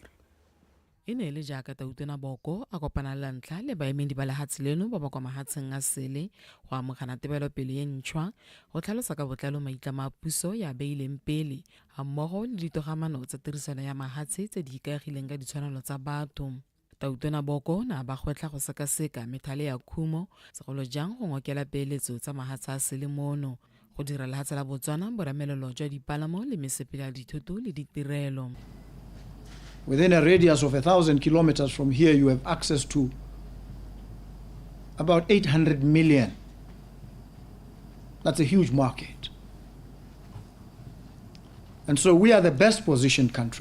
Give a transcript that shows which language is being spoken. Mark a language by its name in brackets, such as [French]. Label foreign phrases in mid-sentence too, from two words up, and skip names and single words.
[Tswana] E ne le jaaka Tautona Boko a kopana le ntlha le baemedi ba lehatshe leno ba ba kwa mahatsheng a sele go amogana tebelopele e ntšhwa go tlhalosa ka botlalo maitlamo a puso ya beileng pele mmogo le ditogamano tsa tirisano ya mahatshe tse di ikaegileng ka ditshwanelo tsa batho. Tautona Boko na ba gwetla go sekaseka methale ya khumo segolo jang go ngokela peeletso tsa mahatshe a sele mono go dira lehatshe la Botswana boramelelo jwa dipalamo le mesepele ya dithoto le ditirelo. [English] Within a radius of 1,000 kilometers from here, you have access to about 800 million. That's a huge market. And so we are the best positioned country.